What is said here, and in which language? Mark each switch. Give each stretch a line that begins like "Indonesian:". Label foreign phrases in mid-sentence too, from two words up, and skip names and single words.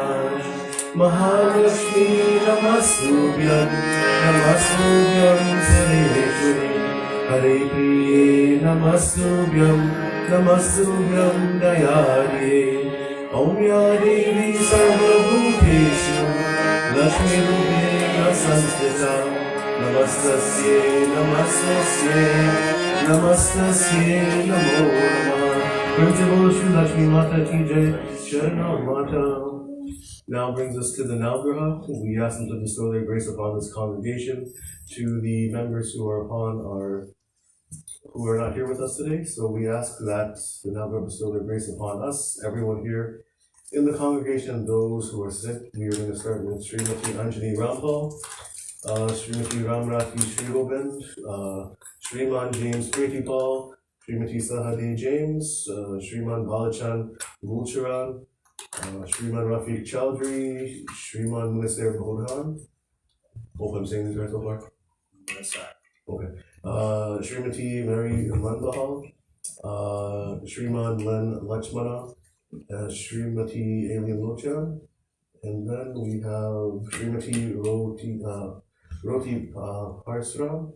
Sanskrit: महालक्ष्मि नमस्तुभ्यं, नमस्तुभ्यं सर्वेश्वरि, हरिप्रिये नमस्तुभ्यं, नमस्तुभ्यं दयारिये, ॐ या देवी सर्वभूतेषु, लक्ष्मीरूपेण संस्थिता, नमस्तस्यै, नमस्तस्यै, नमस्तस्यै, नमो नमः.
Hindi: Principal श्री लक्ष्मी माता की जय, शरणम् माता.
English: Now brings us to the Navgraha. We ask them to bestow their grace upon this congregation, to the members who are not here with us today. So we ask that the Navgraha bestow their grace upon us, everyone here in the congregation, those who are sick. We are going to start with Srimati Anjani Rampal, Srimati Ramrathi Srigobind, Sriman James Pratipal, Srimati Sahade James, Sriman Balachan Gulcharan, Shriman Rafiq Chowdhury, Shriman Munasir Bodhan. Hope I'm saying this right so far. Okay. Srimati Mary Manbahal, Shriman Len Lakshmana, Srimati Alien Lochan, and then we have Srimati Roti Parsram.